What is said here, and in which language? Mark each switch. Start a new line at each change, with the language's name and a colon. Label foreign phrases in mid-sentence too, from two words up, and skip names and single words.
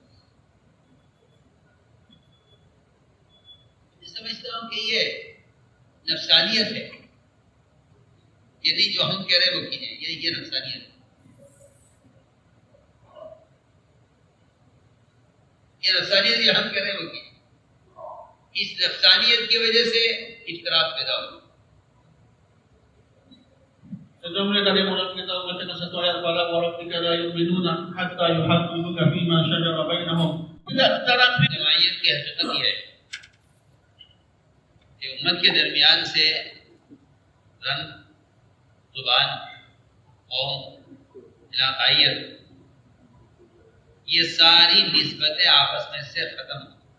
Urdu: سمجھتا ہوں کہ یہ نفسانیت ہے، یہ نہیں جو ہم کہہ رہے وہ کیجیے، یہ نفسانیت ہے۔ یہ نفسانیت یہ ہم کہہ رہے ہیں وہ کیجیے۔ اس نفسانیت کی وجہ سے اختلاف پیدا ہو۔
Indonesian: Kemudian dari mulut kita membaca satu ayat pada orang tiga ayat
Arabic: يؤمنون حتى يحكموك فيما شجر بينهم.
Indonesian: Tidak secara
Urdu: جماعیت کی حقیقت یہ ہے کہ امت کے درمیان سے رنگ، زبان، قوم، علاقائیت، یہ ساری نسبتیں آپس میں سے ختم ہو۔